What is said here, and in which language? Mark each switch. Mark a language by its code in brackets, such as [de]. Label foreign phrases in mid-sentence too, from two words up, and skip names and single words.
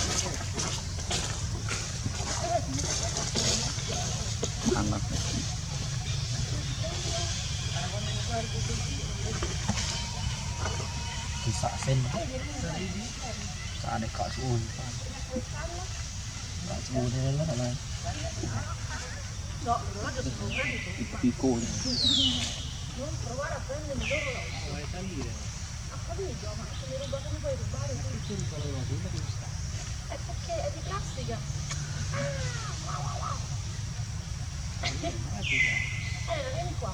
[vi] ăn mặc thì xả sen xả để cọ xuống cọ xuống thế rất là [it] No, l'orologio si può piccolo. non provare a prendere l'orologio. Vuoi salire? Ho capito, ma se mi ruba come puoi rubare tu? Perché ruba l'orologio? Guarda dove sta. È perché è di plastica. Vieni qua.